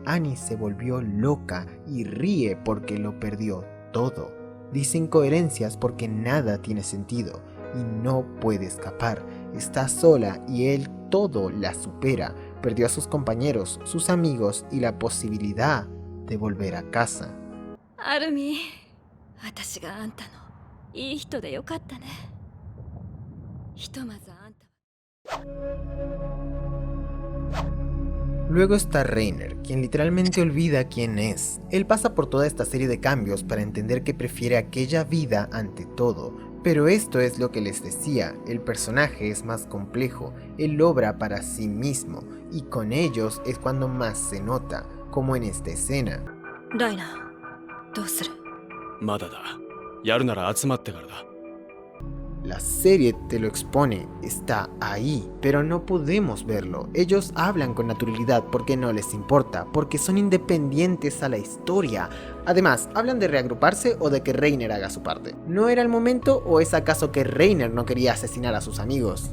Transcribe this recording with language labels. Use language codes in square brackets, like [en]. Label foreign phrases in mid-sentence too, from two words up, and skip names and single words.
[es] Annie se volvió loca y ríe porque lo perdió todo. Dice incoherencias porque nada tiene sentido y no puede escapar. Está sola y él todo la supera. Perdió a sus compañeros, sus amigos y la posibilidad de volver a casa. [ja] Arumi, 私があんたのいい人でよかったね。ひとまずあんた。 [es] Luego está Reiner, quien literalmente olvida quién es. Él pasa por toda esta serie de cambios para entender que prefiere aquella vida ante todo. Pero esto es lo que les decía, el personaje es más complejo, él obra para sí mismo, y con ellos es cuando más se nota, como en esta escena. Reiner, ¿qué vas a hacer? [ja] まだだ。やるなら集まってからだ。 [es] La serie te lo expone, está ahí, pero no podemos verlo. Ellos hablan con naturalidad porque no les importa, porque son independientes a la historia. Además, hablan de reagruparse o de que Reiner haga su parte. ¿No era el momento o es acaso que Reiner no quería asesinar a sus amigos?